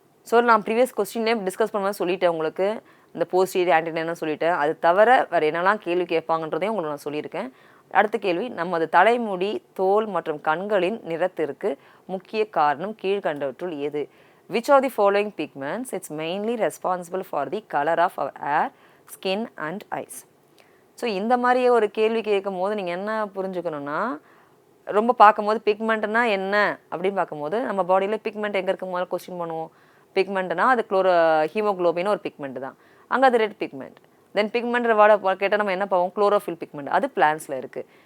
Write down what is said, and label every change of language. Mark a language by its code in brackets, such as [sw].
[ta] So நான் previous கொஸ்டின்லேயே discuss பண்ணும்போது சொல்லிட்டேன் உங்களுக்கு, இந்த போஸ்டீரியர் ஆன்டீரியர்னு சொல்லிட்டேன். அது தவிர வேறு என்னெல்லாம் கேள்வி கேட்பாங்கன்றதையும் உங்களுக்கு நான் சொல்லியிருக்கேன். அடுத்த கேள்வி, நமது தலைமுடி, தோல் மற்றும் கண்களின் நிறத்திற்கு முக்கிய காரணம் கீழ்கண்டவற்றுள் எது? [en] Which of the following pigments is mainly responsible for the color of our hair, skin and eyes? [ta] So இந்த மாதிரியே ஒரு கேள்வி கேட்கும் போது நீங்கள் என்ன புரிஞ்சுக்கணுன்னா, ரொம்ப பார்க்கும்போது பிக்மெண்ட்னா என்ன அப்படின்னு பார்க்கும்போது நம்ம பாடியில் பிக்மெண்ட் எங்கே இருக்கும் போது கொஸ்டின் பண்ணுவோம். பிக்மெண்ட்னா அது ஹீமோக்ளோபின் ஒரு பிக்மெண்ட் தான், அங்கே அது ரெட் பிக்மெண்ட். தென் பிக்மெண்ட் வாட கேட்டால் நம்ம என்ன பார்ப்போம்? குளோரோஃபில் பிக்மெண்ட், அது பிளான்ஸில் இருக்குது.